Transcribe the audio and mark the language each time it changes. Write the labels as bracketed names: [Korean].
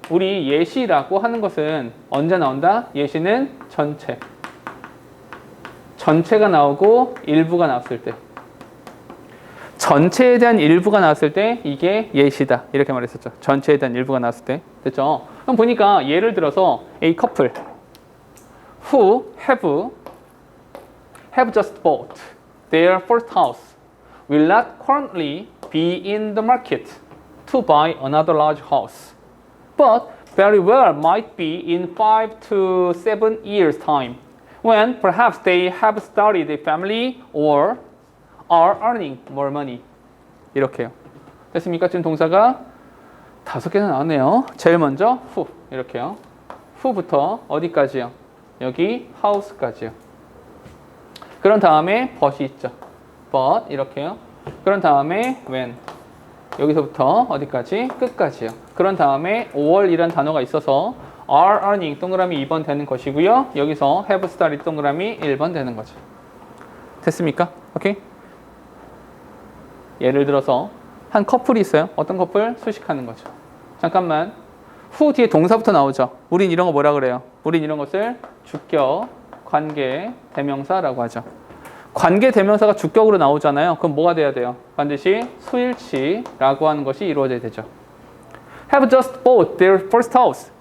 [Korean] 우리 예시라고 하는 것은 언제 나온다? 예시는 전체. 전체가 나오고 일부가 나왔을 때. 전체에 대한 일부가 나왔을 때 이게 예시다. 이렇게 말했었죠. 전체에 대한 일부가 나왔을 때. 됐죠? 그럼 보니까 예를 들어서 [English] A couple who have just bought their first house will not currently be in the market to buy another large house, but very well might be in 5 to 7 years' time, when perhaps they have started a family or are earning more money. [Korean] 이렇게요. 됐습니까? 지금 동사가 5개나 나왔네요. 제일 먼저 who 이렇게요. who부터 어디까지요? 여기 house까지요. 그런 다음에 but이 있죠. but 이렇게요. 그런 다음에 when 여기서부터 어디까지? 끝까지요. 그런 다음에 or이란 단어가 있어서 are earning 동그라미 2번 되는 것이고요. 여기서 have started 동그라미 1번 되는 거죠. 됐습니까? 오케이? 예를 들어서 한 커플이 있어요. 어떤 커플? 수식하는 거죠. 잠깐만. who 뒤에 동사부터 나오죠. 우린 이런 거 뭐라 그래요? 우린 이런 것을 주격, 관계, 대명사라고 하죠. 관계 대명사가 주격으로 나오잖아요. 그럼 뭐가 돼야 돼요? 반드시 수일치라고 하는 것이 이루어져야 되죠. [English] Have just bought their first house.